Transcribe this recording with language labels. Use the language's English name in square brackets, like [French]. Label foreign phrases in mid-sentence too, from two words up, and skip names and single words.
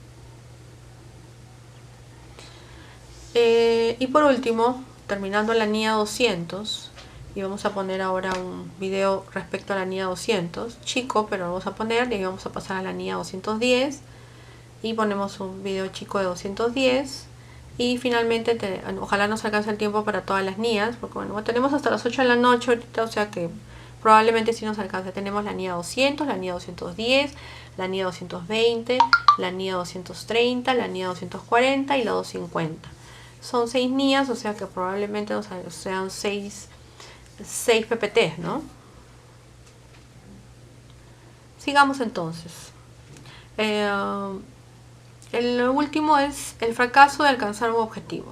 [Spanish] Y por último, terminando la NIA 200, y vamos a poner ahora un video respecto a la NIA 200, chico, pero lo vamos a poner y vamos a pasar a la NIA 210 y ponemos un video chico de 210 Y finalmente, ojalá nos alcance el tiempo para todas las NIAs, porque bueno, tenemos hasta las 8 de la noche ahorita, o sea que probablemente sí nos alcance. Tenemos la NIA 200, la NIA 210, la NIA 220, la NIA 230, la NIA 240 y la 250. Son 6 NIAs, o sea que probablemente sean 6 PPTs, ¿no? Sigamos entonces. El último es el fracaso de alcanzar un objetivo.